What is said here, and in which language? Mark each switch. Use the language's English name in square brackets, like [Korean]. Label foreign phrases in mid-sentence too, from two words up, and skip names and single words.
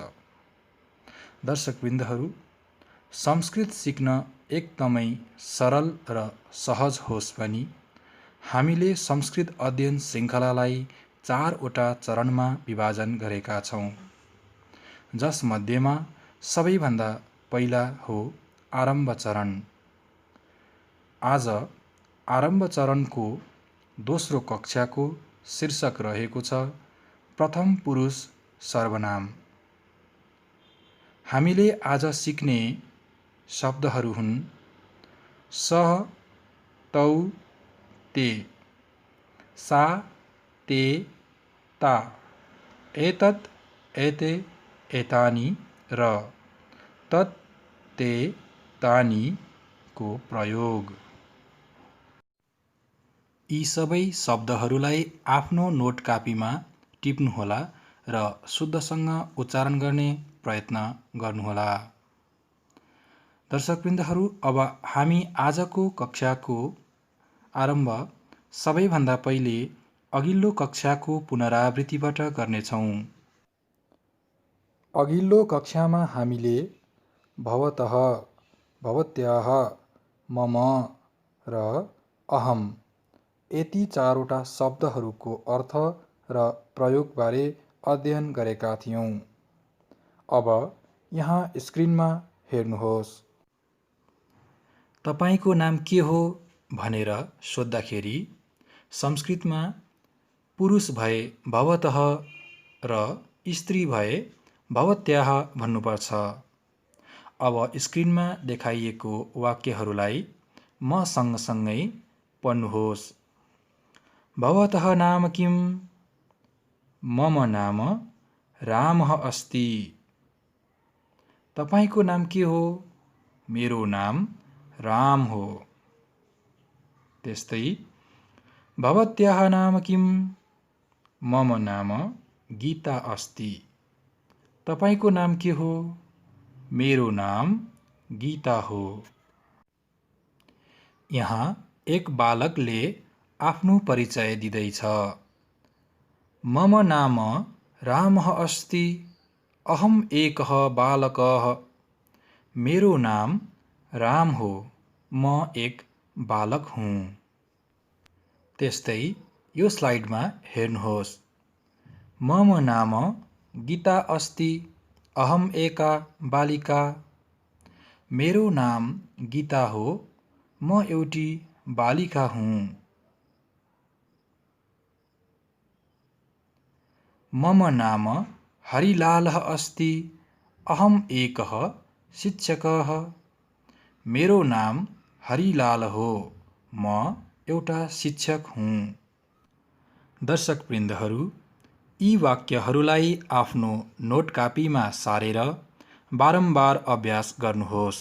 [Nepali] दर्शकवृन्दहरू, संस्कृत सिक्न एकदमै सरल र सहज होस् भनी हामीले संस्कृत अध्ययन श्रृङ्खलालाई 4वटा चरणमा विभाजन गरेका छौँ, जसमध्येमा सबैभन्दा पहिला हो आरम्भ चरण। आज आरम्भ चरणको दोस्रो कक्षाको शीर्षक रहेको छ प्रथम पुरुष सर्वनाम। हामीले आज सिक्ने शब्दहरू हुन् [Sanskrit] सः, तौ, ते, सा, ते, ता, एतत्, एते, एतानि [Nepali] र [Sanskrit] तत्, ते, तानि [Nepali] को प्रयोग। यी सबै शब्दहरूलाई आफ्नो नोट कापीमा टिप्नुहोला र शुद्धसँग उच्चारण गर्ने प्रयत्न गर्नुहोला। दर्शकवृन्दहरू, अब हामी आजको कक्षाको आरम्भ सबैभन्दा पहिले अघिल्लो कक्षाको पुनरावृत्तिबाट गर्नेछौँ। अघिल्लो कक्षामा हामीले [Sanskrit] भवतः, भवत्याः, मम [Nepali] र अहम् यति 4वटा शब्दहरूको अर्थ र प्रयोगबारे अध्ययन गरेका थियौँ। अब यहाँ स्क्रिनमा हेर्नुहोस्। तपाईको नाम के हो भनेर सोद्धाखेरि संस्कृतमा पुरुष भए भवतः र स्त्री भए भवत्याः भन्नुपर्छ। अब स्क्रिनमा देखाइएको वाक्यहरूलाई म सँगसँगै पढ्नुहोस्। [Sanskrit] भवतः नाम किम्? मम नाम रामः अस्ति। [Nepali] तपाईको नाम के हो? मेरो नाम राम हो। [Sanskrit] त्यस्तै भवत्याः नाम किम्? मम नाम गीता अस्ति। [Nepali] तपाईको नाम के हो? मेरो नाम गीता हो। यहाँ एक बालकले आफ्नो परिचय दिँदैछ। [Sanskrit] मम नाम रामः अस्ति। अहम् एकः बालकः। [Nepali] मेरो नाम राम हो। म एक बालक हुँ। त्यस्तै यो स्लाइडमा हेर्नुहोस्। [Sanskrit] मम नाम गीता अस्ति। अहम् एका बालिका। [Nepali] मेरो नाम गीता हो। म एउटी बालिका हुँ। [Sanskrit] मम नाम हरिलालः अस्ति। अहम् एकः शिक्षकः। [Nepali] मेरो नाम हरिलाल हो। म एउटा शिक्षक हुँ। दर्शकवृन्दहरू, यी वाक्यहरूलाई आफ्नो नोट कापीमा सारेर बारम्बार अभ्यास गर्नुहोस्।